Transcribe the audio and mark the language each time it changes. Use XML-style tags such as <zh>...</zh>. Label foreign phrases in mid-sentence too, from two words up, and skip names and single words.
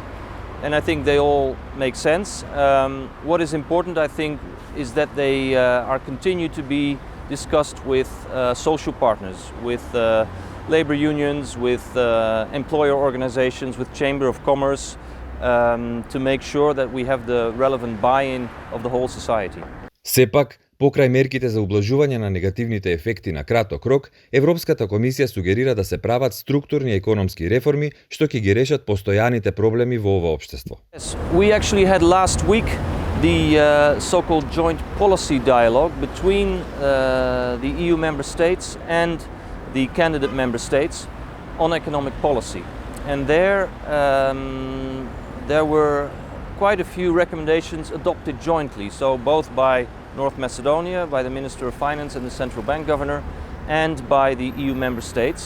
<en>And I think they all make sense. What is important, I think, is that they are continued to be discussed with social partners, with labor unions, with employer organizations, with Chamber of Commerce, to make sure that we have the relevant buy-in of the whole society.</en> <mk>Сепак, покрај мерките за ублажување на негативните ефекти на краток рок, Европската комисија сугерира да се прават структурни економски реформи што ќе ги решат постојаните проблеми во ова општество.</mk> <en>Yes, we actually had last week the so-called joint policy dialogue between the EU member states and the candidate member states on economic policy. And there were quite a few recommendations adopted jointly, so both by North Macedonia, by the Minister of Finance and the Central Bank Governor, and by the EU member states.</en>